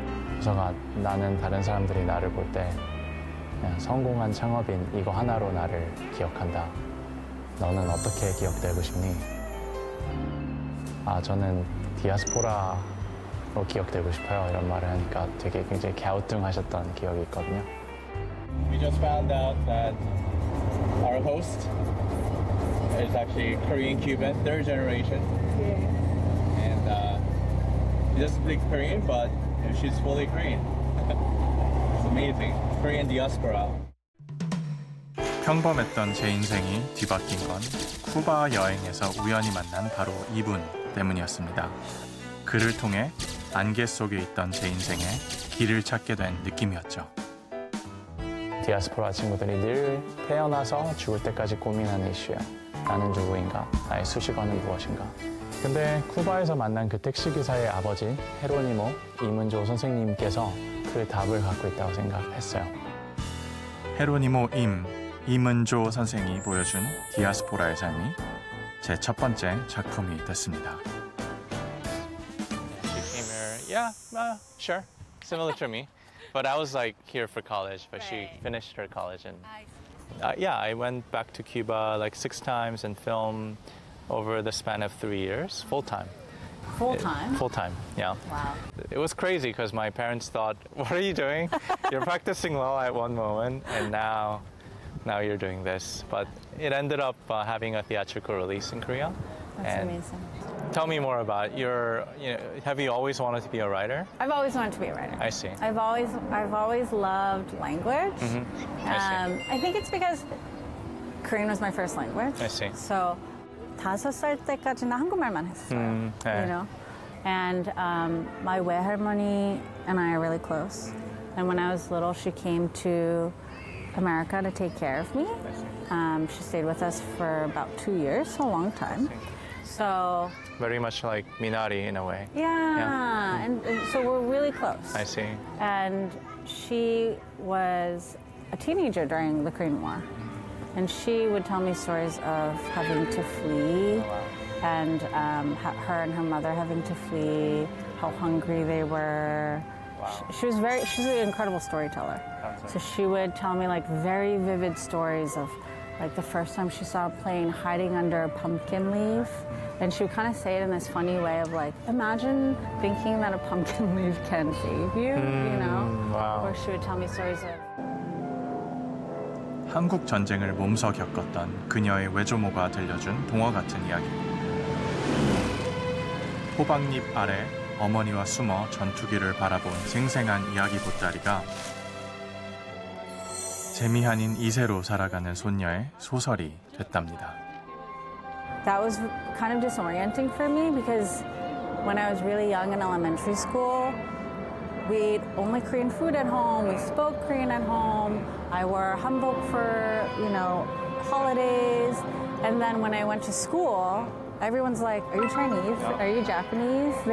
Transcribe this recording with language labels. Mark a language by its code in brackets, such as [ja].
[ko] 그래서 나는 다른 사람들이 나를 볼 때 그냥 성공한 창업인 이거 하나로 나를 기억한다. 너는 어떻게 기억되고 싶니? 저는 디아스포라로 기억되고 싶어요. 이런 말을 하니까 되게 굉장히 갸우뚱하셨던 기억이 있거든요. [en] We just found out that our host is actually Korean Cuban, third generation. And she doesn't speak Korean, but she's fully Korean. It's amazing. Korean diaspora. [ko] 평범했던 제 인생이 뒤바뀐 건 쿠바 여행에서 우연히 만난 바로 이분 때문이었습니다. 그를 통해 안개 속에 있던 제 인생에 길을 찾게 된 느낌이었죠. 디아스포라 친구들이 늘 태어나서 죽을 때까지 고민하는 이슈예요. 나는 누구인가? 나의 수식어는 무엇인가? 근데 쿠바에서 만난 그 택시기사의 아버지 헤로니모 이문조 선생님께서 그 답을 갖고 있다고 생각했어요. 헤로니모 이문조 선생이 보여준 디아스포라의 삶이 제 첫 번째 작품이 됐습니다. [en] She came here, yeah, sure, similar to me. But I was like here for college, but she finished her college and yeah, I went back to Cuba like 6 times and filmed over the span of 3 years, full time. Full time? Full time, yeah. Wow. It was crazy because my parents thought, "What are you doing? You're practicing law at one moment, and now you're doing this." But it ended up having a theatrical release in Korea. That's And amazing. Tell me more about have you always wanted to be a writer? I've always wanted to be a writer. I see. I've always loved language. I think it's because Korean was my first language. I see. [ko] So 5살 때까지는 한국말만 했어요. 네. [en] You know, and my 외할머니 and I are really close. And when I was little, she came to America to take care of me. She stayed with us for about 2 years, so a long time. So Very much like Minari in a way. yeah. And so we're really close. I see. And she was a teenager during the Korean War. And she would tell me stories of having to flee, and her and her mother having to flee, how hungry they were. She's an incredible storyteller. So she would tell me like very vivid stories of like the first time she saw a plane hiding under a pumpkin leaf. And she would kind of say it in this funny way of like, imagine thinking that a pumpkin leaf can save you, you know? wow. Or she would tell me stories of [ko] 한국 전쟁을 몸소 겪었던 그녀의 외조모가 들려준 동화 같은 이야기. 호박잎 아래 어머니와 숨어 전투기를 바라본 생생한 이야기 보따리가 재미한인 2세로 살아가는 손녀의 소설이 됐답니다. [en] That was kind of disorienting for me because when I was really young in elementary school, we ate only Korean food at home. We spoke Korean at home. I wore hanbok for, holidays. And then when I went to school, everyone's like, "Are you Chinese? Are you Japanese?"